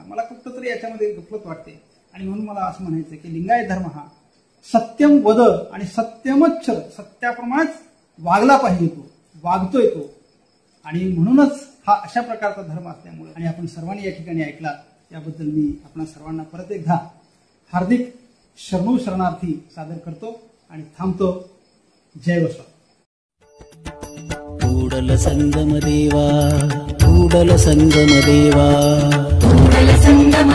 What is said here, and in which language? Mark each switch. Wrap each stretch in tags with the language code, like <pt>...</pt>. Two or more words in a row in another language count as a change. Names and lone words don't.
<mr>मला कुठं तरी याच्यामध्ये गफलत वाटते. आणि म्हणून मला असं म्हणायचं की लिंगायत धर्म हा</mr> <sa>सत्यम वद</sa> <mr>आणि सत्यमच्चर, सत्याप्रमाणेच वागला पाहिजे, तो वागतोय तो. आणि म्हणूनच हा अशा प्रकारचा धर्म असल्यामुळे, आणि आपण सर्वांनी या ठिकाणी ऐकला याबद्दल मी आपणा सर्वांना परत एकदा हार्दिक शरणार्थी सादर करतो आणि थांबतो. जय वसव.</mr> <kn>ಕೂಡಲ ಸಂಗಮ ದೇವಾ ಕೂಡಲ ಸಂಗಮ ದೇವಾ ಕೂಡಲ ಸಂಗಮ</kn>